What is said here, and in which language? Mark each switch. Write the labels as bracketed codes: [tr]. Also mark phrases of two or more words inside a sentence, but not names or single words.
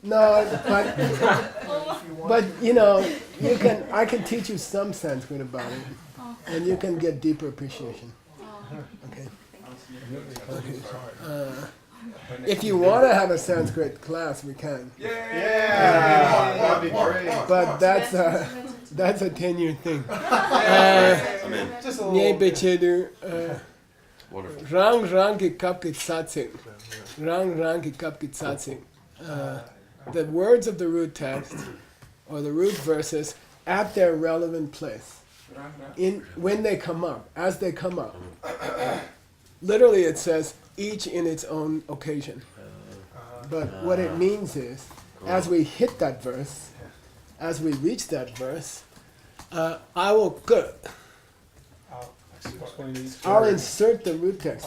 [en] No, but you know, I can teach you some Sanskrit about it, and you can get deeper appreciation. Okay. If you want to have a Sanskrit class, we can. That'd be great. But that's a 10-year thing. Just a Nye little. [bo] bechedu rang ki kap ki tsatsing. Rang ki kap ki tsatsing. [en] The words of the root text or the root verses at their relevant place. When they come up, as they come up. Literally it says each in its own occasion. But what it means is, as we hit that verse, as we reach that verse, I will I'll insert the root text.